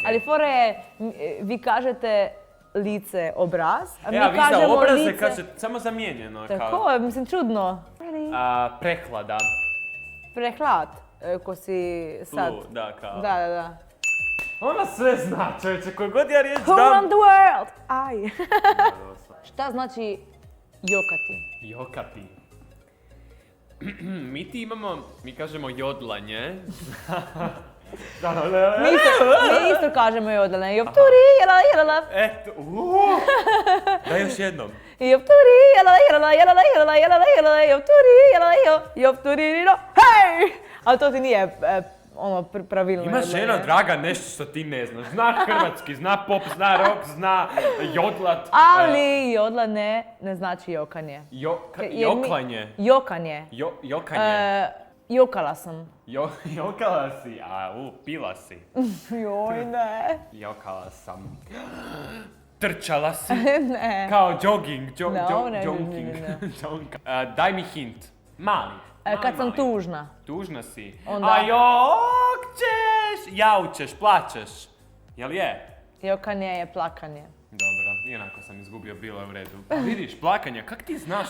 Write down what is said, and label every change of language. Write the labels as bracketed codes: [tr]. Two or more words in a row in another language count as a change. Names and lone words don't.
[hr] Ali fora je, vi kažete lice, obraz, a mi Ja, vi za kažemo obraze lice... kažete samo zamijenjeno. Tako je, mislim, čudno. Prehlada. Prehlad, ko si sad. Flu, da, kao. Da. Ona sve zna, čovječe, koju god ja riječ [en] Who [hr] dam. [en] run the world? [hr] Aj. Šta znači jokati? Jokati. Mi kažemo jodlanje. Mi isto kažemo jodlanje. Jopturi, jelala. Eto, daj još jednom. Jopturi, jelala, jopturi, jopturi, hej! Ali to ti nije pravilno. Ima žena draga nešto što ti ne znaš. Zna hrvatski, zna pop, zna rock, zna jodlat. Ali jodlanje ne znači jokanje. Joklanje. Jokanje. Jokanje. Jokala sam. Jokala si, pila si. Joj, ne. Jokala sam. Trčala si. Ne. Kao jogging, Ne. jogging. Daj mi hint. Mali. Kad sam tužna. Tužna si. Onda- A jokćeš, jaučeš, plačeš. Jel je? Jokanje je plakanje. Dobro, ionako sam izgubio, bilo je u redu. Pa vidiš, plakanje, kak ti znaš?